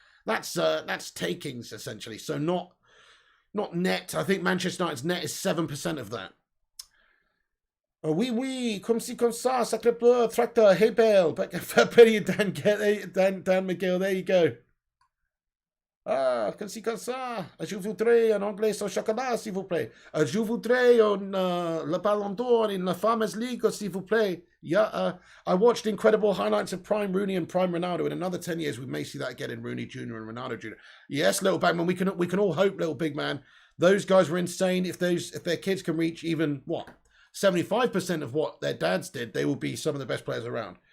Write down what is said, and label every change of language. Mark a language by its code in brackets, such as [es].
[en] That's takings, essentially. So not net. I think Manchester United's net is 7% of that. [fr] Oui, comme ci, comme ça, sacre bleu, tractor, hey bell. [en] Fair play, Dan McGill, there you go. [fr] Comme ci, comme ça. Je voudrais en anglais au chocolat, s'il vous plaît. Je voudrais le ballon d'or in la Farmers League, s'il vous plaît. [en] Yeah, I watched incredible highlights of Prime Rooney and Prime Ronaldo. In another 10 years, we may see that again in Rooney Jr. and Ronaldo Jr. Yes, Little Bagman, we can all hope, Little Big Man. Those guys were insane. If their kids can reach even, 75% of what their dads did, they will be some of the best players around.